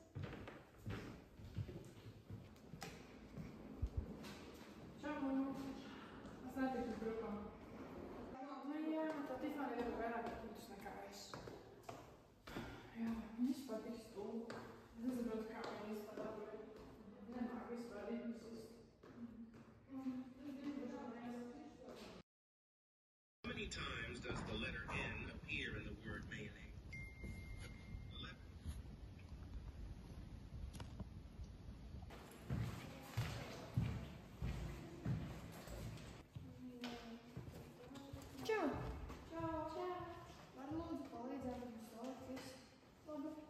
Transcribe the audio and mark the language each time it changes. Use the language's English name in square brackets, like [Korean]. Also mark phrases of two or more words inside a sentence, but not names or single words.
[Latvian] Čau, mamma. Es netiku grupā. Nu jā, tā Tifānija deva vairāk punktus nekā es. Jā, viņa vispār tik stulba. Es nesaprotu, kā viņa vispār dabūja. Nemāk vispār ritmus uz. [English] How many times does the letter N appear in the word mayonnaise? 11. [Latvian] Čau! Čau. Var lūdzu palīdzēt mums salikt visu? Labi.